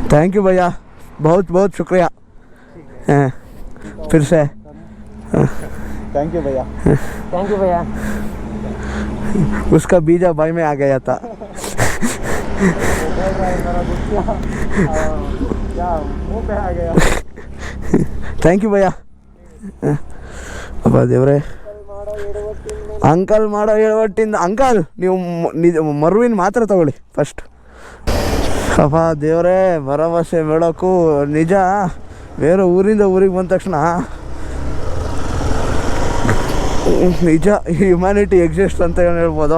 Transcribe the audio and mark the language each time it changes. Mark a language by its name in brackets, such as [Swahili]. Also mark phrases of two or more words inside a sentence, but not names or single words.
[English] thank you [Hindi] भैया, बहुत बहुत शुक्रिया. फिर से [English] thank you भैया. thank you भैया. [Hindi] उसका बीजा भाई में आ गया था. क्या मुँह पे आ गया. [English] thank you [Kannada] ಭಯ್ಯ. ಅಪ್ಪ ದೇವ್ರೆ, ಅಂಕಲ್ ಮಾಡೋ ಎಡವಟ್ಟಿಂದ. ಅಂಕಲ್ ನೀವು ಮರುವಿನ ಮಾತ್ರ ತಗೊಳ್ಳಿ ಫಸ್ಟ್. ಅಪ್ಪ ದೇವ್ರೆ, ಭರವಸೆ ಬೆಳಕು ನಿಜ. ಬೇರೆ ಊರಿಂದ ಊರಿಗೆ ಬಂದ ತಕ್ಷಣ ನಿಜ [English] humanity exist [Kannada] ಅಂತ ಹೇಳ್ಬೋದು.